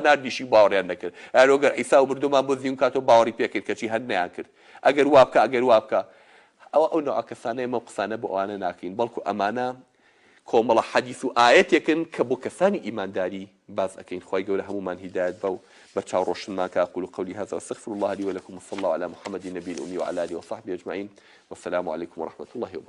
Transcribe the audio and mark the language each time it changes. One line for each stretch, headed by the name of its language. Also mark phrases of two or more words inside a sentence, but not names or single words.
Central Kurdish: ناردیشی باوەڕیان نەکرد ئەگەر عیسا و مردومان بۆ زیون کاتەوە باوەڕی پێکرد کەچی هەر نەیان کرد ئەگەر وا بکە ئەو نوع کەسانەیە ئێمە قسانە بۆ ئەوانە ناکەین بەڵکو ئەمانە کۆمەڵە حەدیث و ئایەتێکن کە بۆ کەسانی ئیمانداری باز ئەکەین خوای گەورە هەمومان هیدایەت بە و بە چاوڕۆشنمان کە
Arabic: أقول قولي هذا واستغفر الله لي ولكم وصلى الله على محمد النبي الأمي وعلى آله وصحبه أجمعين والسلام عليكم ورحمة الله وبركاته